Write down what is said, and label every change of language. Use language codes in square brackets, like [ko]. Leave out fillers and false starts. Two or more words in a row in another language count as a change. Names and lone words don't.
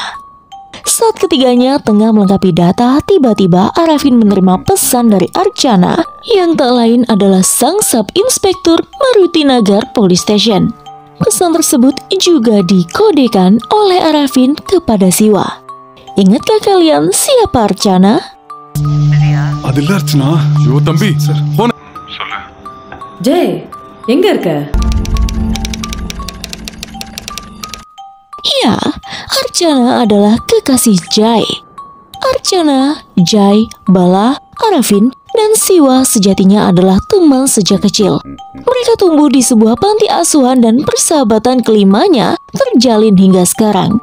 [id] Saat ketiganya tengah melengkapi data, tiba-tiba Arafin menerima pesan dari Archana yang tak lain adalah sang sub-inspektur Marutinagar Police Station. Pesan tersebut juga dikodekan oleh Arafin kepada Siwa. Ingatkah kalian siapa Archana? [ta] அதில்ல அர்ச்சனா ஐயோ தம்பி சார் போன ஜெய் எங்க இருக்க? [id] Ya, Archana adalah kekasih Jai. Archana, Jai, Bala, Arafin, dan Siwa sejatinya adalah teman sejak kecil. Mereka tumbuh di sebuah panti asuhan dan persahabatan kelimanya terjalin hingga sekarang.